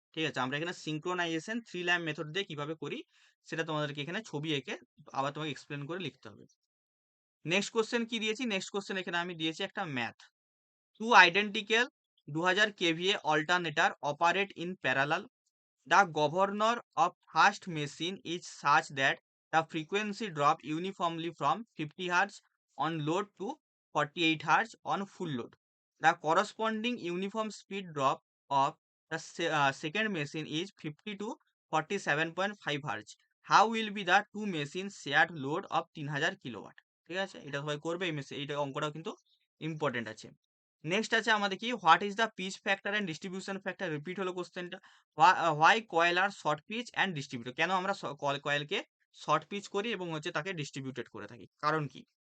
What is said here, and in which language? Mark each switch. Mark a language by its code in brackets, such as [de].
[bn] ঠিক আছে, আমরা এখানে সিঙ্ক্রোনাইজেশন থ্রি ল্যাম্প মেথড দিয়ে কিভাবে করি সেটা তোমাদেরকে এখানে ছবি এঁকে আবার তোমাকে এক্সপ্লেন করে লিখতে হবে। নেক্সট কোশ্চেন কি দিয়েছি, নেক্সট কোশ্চেন এখানে আমি দিয়েছি একটা math. [en] Two identical 2000 KVA alternator operate in parallel. The governor of first machine is such that the frequency drop uniformly from 50 Hz on load to 48 Hz on full load. The corresponding uniform speed drop of the second machine is 50 to 47.5 Hz. How will be the two machines shared load of 3000 kilowatt? [bn] ঠিক আছে, এটা সবাই করবে, এইটা অঙ্কটাও কিন্তু important আছে। Next আছে আমাদের কি, [en] what is the pitch factor and distribution factor, [bn] repeat হলো কোশ্চেনটা। [en] why coil are short pitch and distributor, [bn] কেন আমরা কয়েলকে শর্ট পিচ করি এবং হচ্ছে তাকে ডিস্ট্রিবিউটেড করে থাকি, কারণ কি।